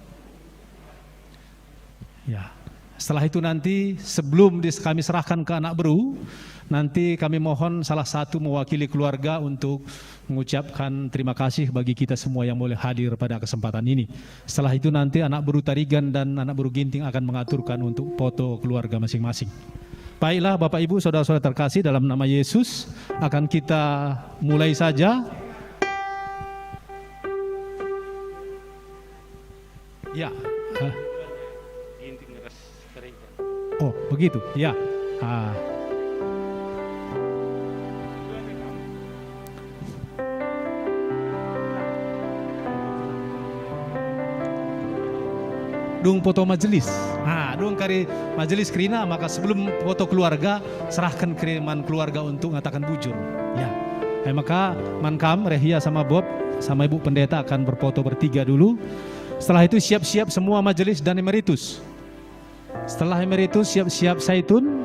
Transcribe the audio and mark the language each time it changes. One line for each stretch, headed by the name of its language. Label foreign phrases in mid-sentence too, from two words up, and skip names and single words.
Indonesian: Ya. Setelah itu nanti sebelum kami serahkan ke anak beru, nanti kami mohon salah satu mewakili keluarga untuk mengucapkan terima kasih bagi kita semua yang boleh hadir pada kesempatan ini. Setelah itu nanti anak beru Tarigan dan anak beru Ginting akan mengaturkan untuk foto keluarga masing-masing. Baiklah Bapak Ibu, saudara-saudara terkasih, dalam nama Yesus akan kita mulai saja. Ya. Oh, begitu. Ya. Dung foto majelis.
Batak Karo: Dung kari majelis kerina,
Indonesian: maka sebelum foto keluarga serahkan kiriman keluarga untuk mengatakan bujur. Ya. Maka Mankam, Rehia sama Bob sama Ibu Pendeta akan berfoto bertiga dulu. Setelah itu siap-siap semua majelis dan emeritus. Setelah emeritus siap-siap Saitun.